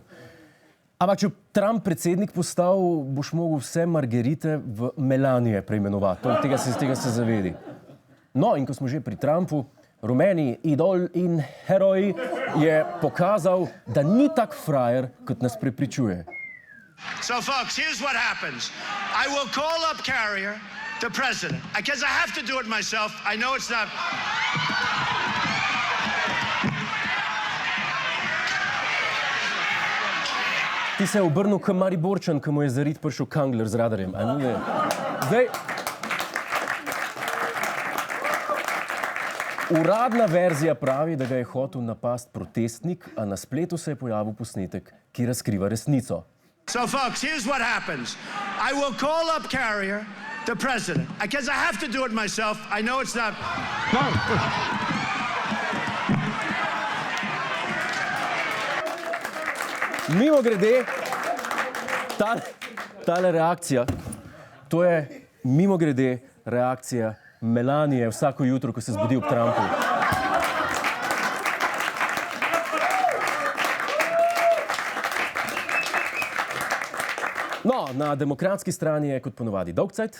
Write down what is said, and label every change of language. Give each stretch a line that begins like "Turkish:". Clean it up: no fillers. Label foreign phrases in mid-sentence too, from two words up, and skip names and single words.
Slovenian: Ampak če Trump predsednik postal, boš mogel vse margerite v Melanije preimenovati. Tega se zavedi. No, in ko smo že pri Trumpu, rumeni idol in heroj je pokazal, da ni tak frajer, kot nas prepričuje.
English: So, folks, here's what happens. I will call up Carrier, the president, because I have to do it myself. I know it's not...
Slovenian: Ti se je obrnil k Mariborčan, ko mu je zarit prišel Kangler z radarjem. Zdaj, uradna verzija pravi, da ga je hotel napast protestnik, a na spletu se je pojavil posnetek, ki razkriva resnico.
English: So, folks, here's what happens. I will call up Carrier, the president, because I have to do it myself. I know it's not...
Slovenian: Mimo grede, tale reakcija, to je mimo grede reakcija Melanije vsako jutro, ko se zbudi ob Trumpu. No, na demokratski strani je kot ponovadi dolgcajt.